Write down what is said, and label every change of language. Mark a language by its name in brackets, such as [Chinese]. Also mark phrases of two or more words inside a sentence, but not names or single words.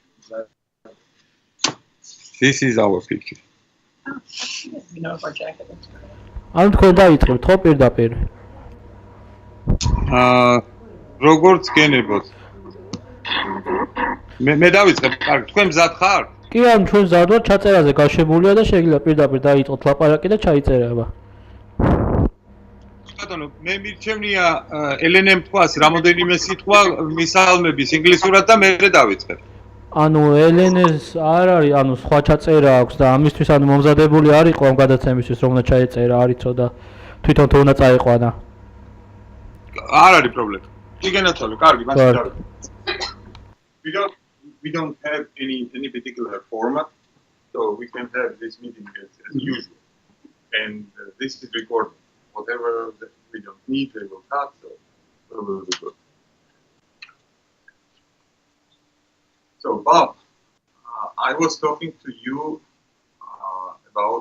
[English] This is our picture. You know if our jacket looks good. [Georgian] ანუ თქვენ დაიწყებთ ხო პირდაპირ? როგორც გენებოთ. მე დავიწყებ. კარგი, თქვენ მზად ხართ? კი, ანუ ჩვენ მზად ვართ, ჩაწერაზე გაშვებულია და შეგიძლია პირდაპირ დაიწყოთ ლაპარაკი და ჩაიწერება. ბატონო, მე მირჩევნია ელენემ თქვას რამოდენიმე სიტყვა მისალმების ინგლისურად და მე დავიწყებ. ანუ ელენეს არ არის, ანუ სხვა ჩაწერა აქვს და ამისთვის ანუ მომზადებული არ იყო ამ გადაცემისთვის რომ უნდა ჩაეწერა, არ იცოდა თვითონ თუ უნდა წაიყვანა. არ არის პრობლემა. იგენაცვალე, კარგი, მაშინ დავიწყებ. [English] We don't have any particular format, so we can have this meeting as usual. And this is recorded. Whatever that we don't need, they will cut, so we will do good. So, Bob, I was talking to you about